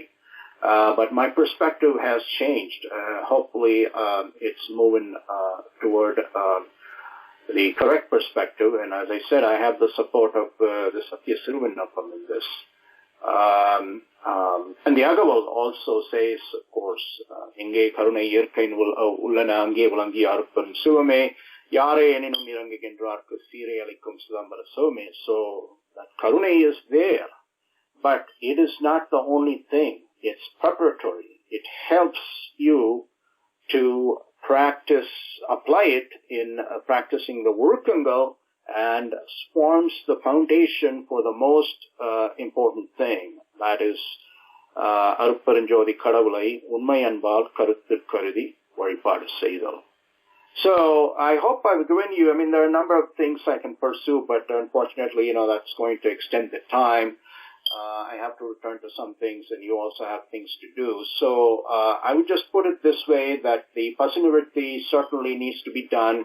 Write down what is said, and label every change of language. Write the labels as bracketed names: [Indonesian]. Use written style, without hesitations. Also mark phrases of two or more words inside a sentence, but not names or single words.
[English] But my perspective has changed. Hopefully, it's moving toward the correct perspective. And as I said, I have the support of the Satya Siruvinnapam in this. And the Agaval also says, of course, [Tamil] இங்கே கருணை இயற்கை உள்ளன அங்கே விளங்கி அருப்பன் சுவமே, யாரே எனினும் நிறங்கேன்றார்க்கு சீரே அளிக்கும் சுடம்பர சோமே. [English] So that Karuna is there, but it is not the only thing. It's preparatory. It helps you to practice, apply it in practicing the Vurukangal and forms the foundation for the most important thing, that is, [Tamil] அருட்பெருஞ்சோதி கடவுளை உண்மை அன்பால் கருத்தில் கருதி வழிபாடு செய்தல். [English] So I hope I've given you, there are a number of things I can pursue, but unfortunately, that's going to extend the time. I have to return to some things, and you also have things to do. So I would just put it this way, that the Pasinivritti certainly needs to be done.